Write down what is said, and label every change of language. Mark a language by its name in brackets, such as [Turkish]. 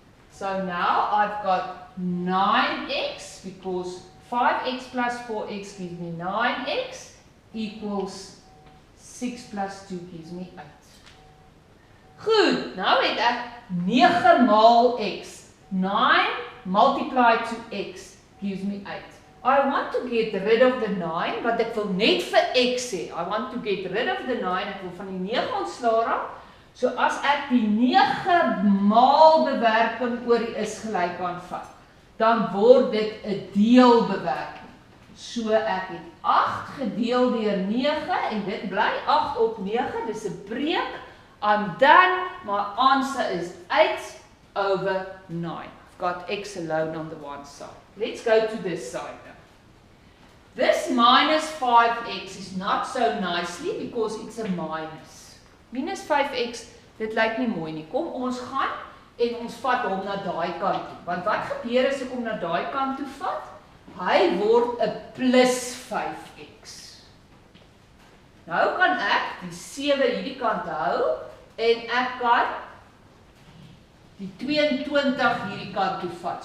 [English] So now I've got 9x because 5x plus 4x gives me 9x equals 6 plus 2 gives me 8. [Afrikaans] Goed, nou het ek 9 maal x. [English] 9 multiplied to x gives me 8. I want to get rid of the 9, but [Afrikaans] ek wil net vir x hê. [English] I want to get rid of the 9, [Afrikaans] ek wil van die 9 ontslaa raak. So as ek die 9 maal bewerking oor die is gelyk aan vat, dan word dit 'n deelbewerking. So ek het 8 gedeel deur 9 en dit bly 8 op 9, dis 'n breek. [English] I'm done, my answer is 8 over 9. I've got x alone on the one side. Let's go to this side now. This minus 5x is not so nicely because it's a minus. [Afrikaans] Minus 5x, dit lyk nie mooi nie. Kom ons gaan en ons vat hom na daai kant toe. Want wat gebeur as ek hom na daai kant toe vat? Hy word 'n plus 5x. Nou kan ek die 7 hierdie kant hou en ek kan die 22 hierdie kant toe vat.